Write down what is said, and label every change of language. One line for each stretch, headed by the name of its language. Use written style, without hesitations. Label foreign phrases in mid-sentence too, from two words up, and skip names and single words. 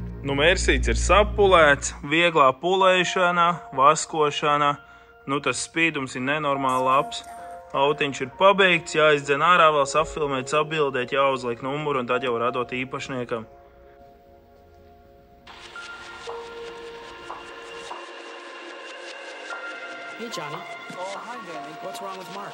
Latvian: Nu, mērsīts ir sapulēts, vieglā pulēšana, vaskošana. Nu, tas spīdums ir nenormāli labs. Autiņš ir pabeigts, jāizdzen ārā, vēl safilmēt, sabildēt, jāuzliek numuru un tad jau radot īpašniekam.
English: Hey, Johnny. Oh, hi, Danny. What's wrong with Mark?